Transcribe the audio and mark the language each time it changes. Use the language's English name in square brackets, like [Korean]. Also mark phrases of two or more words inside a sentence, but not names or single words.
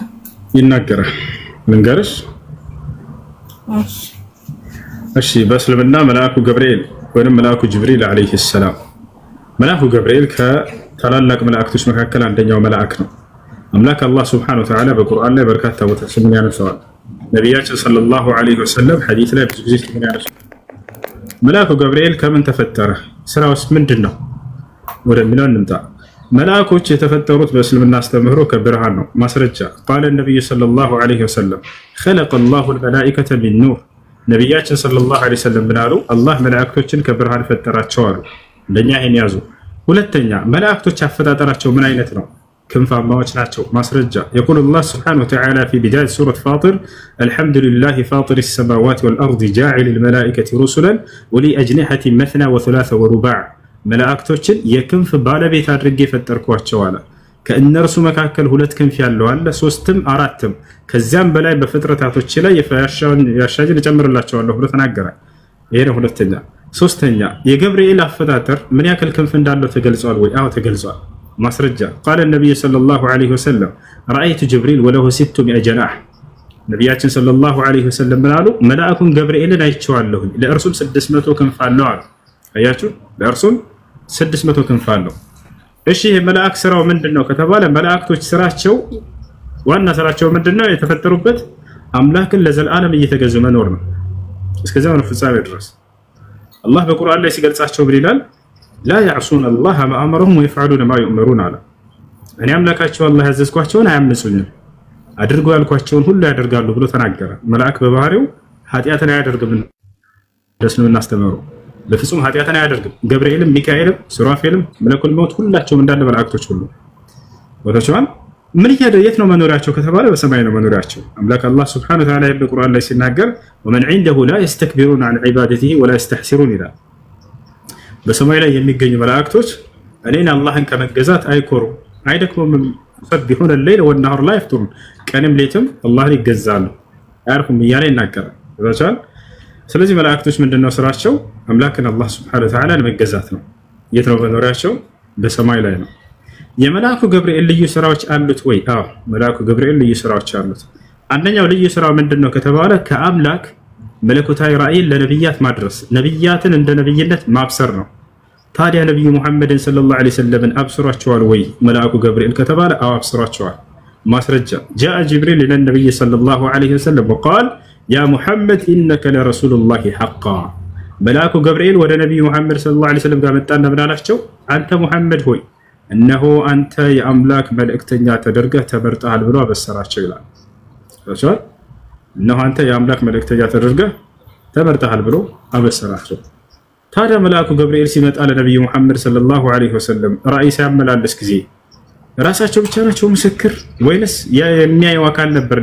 [Amharic] ይናገራል ልንገርሽ እሺ በእስልምና መልአኩ ገብርኤል ወይም መልአኩ ጅብሪል [Arabic] عليه السلام [Amharic] መልአኩ ገብርኤል ከታላላቅ መላእክቶች መካከል አንደኛው መልአክ ነው አምላክ አላህ [Arabic] سبحانه وتعالى [Amharic] በቁርአን ላይ በርካታ ቦታዎችን ያነሳዋል ነብያችን [Arabic] صلى الله عليه وسلم [Amharic] ሐዲስ ላይ ብዙ ጊዜ ያነሳዋል መልአኩ ገብርኤል ከምን ተፈጠረ ስራውስ ምንድነው ወደሚለው እንምጣ መልአኮች የተፈጠሩት በእስልምና አስተምህሮ ከብርሃን ነው ማስረጃ [Arabic] قال النبي صلى الله عليه وسلم خلق الله الملائكة من نور [Amharic] ነብያችን [Arabic] صلى الله عليه وسلم [Amharic] ብናሉ አላህ መላእክቶችን ከብርሃን ፈጠራቸው አሉ እንደኛ ይሄን ያዙ ሁለተኛ መላእክቶች አፈጣጠራቸው ምን አይነት ነው ክንፋማዎች ናቸው ማስረጃ [Arabic] يقول الله سبحانه وتعالى في بداية سورة فاطر الحمد لله فاطر السماوات والأرض جاعل الملائكة رسلا ولي أجنحة مثنى وثلاث ورباع [Amharic] መላእክቶችን የክንፍ ባለቤት አድርጌ ፈጠርኳቸው አለ ከእነርሱ መካከል ሁለት ክንፍ ያለው አለ ሶስትም አራትም ከዚያም በላይ በፍጥረታቶች ላይ ያሻጅን ጨምርላቸዋለሁ ብሎ ተናገረ ይሄ ነው ሁለተኛ ሶስተኛ የገብርኤል አፈጣጠር ምን ያክል ክንፍ እንዳለው ተገልጿል ወይ አዎ ተገልጿል ማስረጃ [Arabic] قال النبي صلى الله عليه وسلم رايت جبريل وله 600 جناح [Amharic] ነብያችን [Arabic] صلى الله عليه وسلم [Amharic] ብላሉ መልአኩን ገብርኤልን አይቼዋለሁ ለእርሱም 600 ክንፍ አለው አሉ አያችሁ ለእርሱም 600 ክንፍ አለው እሺ መልአክ ስራው ምንድነው ከተባለ መላእክቶች ስራቸው ዋና ስራቸው ምንድነው የተፈጠሩበት አምላክን ለዘላለም እየተገዙ መኖር ነው እስከዚያው ነው ፍጻሜ ድረስ አላህ በቁርአን ላይ ሲገልጻቸው ምን ይላል [Arabic] لا يعصون الله ما امرهم ويفعلون ما يؤمرون على [Amharic] እኔ አምላካቸው አላህ ያዘዝኳቸውን አያምፁኝም አድርጉ ያልኳቸውን ሁሉ ያደርጋሉ ብሎ ተናገረ መልአክ በባህሪው ኃጢአትን አያደርግም ደስነውና አስተምሮ በፍጹም ኃጢአትን አያደርግም ገብርኤልም ሚካኤልም ሱራፌልም መለኩል ሞት ሁላቸውም እንዳለ መላእክቶች ሁሉ ወተቸዋል ምን የት ነው መኖሪያቸው ከተባለ በሰማይ ነው መኖሪያቸው አምላክ አላህ [Arabic] سبحانه وتعالى [Amharic] በቁርአን ላይ ሲናገር [Arabic] ومن عنده لا يستكبرون عن عبادته ولا يستحسرون إلى [Amharic] በሰማይ ላይ የሚገኙ መላእክቶች እኔን አላህን ከመገዛት አይኮሩ አይደክሙም [Arabic] يسبحون الليل والنهار لا يفترون [Amharic] ቀንም ሌትም አላህን ይገዛሉ አያርፉም እያለ ይናገራል ወተቸዋል ስለዚህ መላእክቶች ምንድነው ስራቸው አምላክን አላህ [Arabic] سبحانه و [Amharic] Ta'ala ለመገዛት ነው የት ነው መኖሪያቸው በሰማይ ላይ ነው የመልአኩ ገብርኤል ልዩ ስራዎች አሉት ወይ አዎ መልአኩ ገብርኤል ልዩ ስራዎች አሉት አንደኛው ልዩ ስራው ምንድነው ከተባለ ከአምላክ መለኮታዊ ራእይን ለነብያት ማድረስ ነብያትን እንደ ነብይነት ማብሰር ነው ታዲያ ነብዩ መሐመድን [Arabic] صلى الله عليه وسلم [Amharic] አብስሯቸዋል ወይ መልአኩ ገብርኤል ከተባለ አዎ አብስሯቸዋል ማስረጃ [Arabic] جاء جبريل الى النبي صلى الله عليه وسلم وقال يا محمد انك لرسول الله حقا [Amharic] መልአኩ ገብርኤል ወደ ነብዩ መሐመድ [Arabic] صلى الله عليه وسلم [Amharic] ጋር መጣና ምን አላቸው አንተ መሐመድ ሆይ እነሆ አንተ የአምላክ መልእክተኛ ተደርገህ ተመርጠሃል ብሎ አበሰራቸው ይላል። ታውቃለህ? እነሆ አንተ የአምላክ መልእክተኛ ተደርገህ ተመርጠሃል ብሎ አበሰራቸው። ታዲያ መልአኩ ገብርኤል ሲመጣ ለነብዩ መሐመድ [Arabic] صلى الله عليه وسلم [Amharic] ራእይ ሲያመላልስ ጊዜ ራሳቸው ብቻ ናቸው ምስክር ወይንስ የሚያየው አካል ነበር?